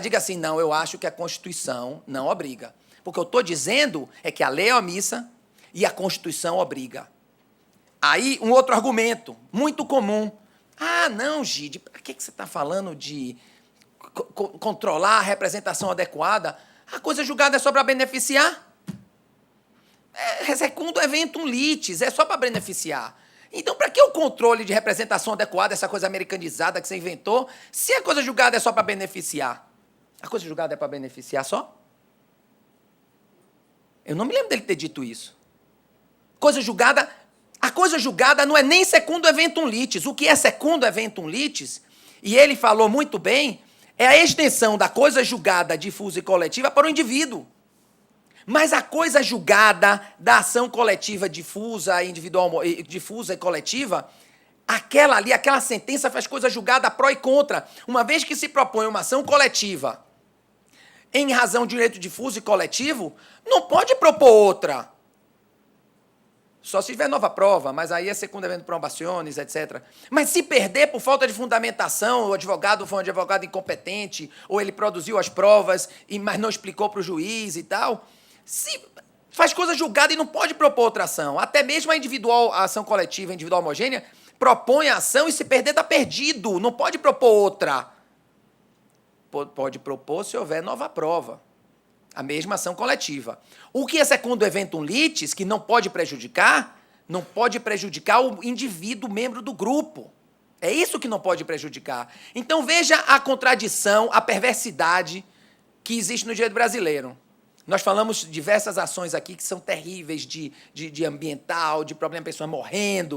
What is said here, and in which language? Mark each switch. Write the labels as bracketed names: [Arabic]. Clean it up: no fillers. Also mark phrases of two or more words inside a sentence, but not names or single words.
[Portuguese] Diga assim, não, eu acho que a Constituição não obriga. Porque eu estou dizendo é que a lei é omissa e a Constituição obriga. Aí, um outro argumento, muito comum. Ah, não, Gide, para que você está falando de controlar a representação adequada? A coisa julgada é só para beneficiar. [Latin] Secundum eventum litis, [Portuguese] é só para beneficiar. Então, para que o controle de representação adequada, essa coisa americanizada que você inventou, se a coisa julgada é só para beneficiar? A coisa julgada é para beneficiar só? Eu não me lembro dele ter dito isso. A coisa julgada não é nem [Latin] secundum eventum litis. [Portuguese] O que é [Latin] secundum eventum litis, [Portuguese] e ele falou muito bem, é a extensão da coisa julgada difusa e coletiva para o indivíduo. Mas a coisa julgada da ação coletiva difusa, individual, difusa e coletiva, aquela sentença faz coisa julgada pró e contra. Uma vez que se propõe uma ação coletiva em razão de direito difuso e coletivo, não pode propor outra. Só se tiver nova prova, mas aí é [Latin] secundum eventum probationis, [Portuguese] etc. Mas se perder por falta de fundamentação, o advogado foi um advogado incompetente, ou ele produziu as provas, mas não explicou para o juiz e tal, se faz coisa julgada e não pode propor outra ação. Até mesmo a ação coletiva, individual homogênea, propõe a ação e se perder está perdido, não pode propor outra. Pode propor se houver nova prova. A mesma ação coletiva. O que é [Latin] secundum eventum litis, [Portuguese] que não pode prejudicar o indivíduo membro do grupo. É isso que não pode prejudicar. Então veja a contradição, a perversidade que existe no direito brasileiro. Nós falamos de diversas ações aqui que são terríveis de ambiental, de problema de pessoas morrendo.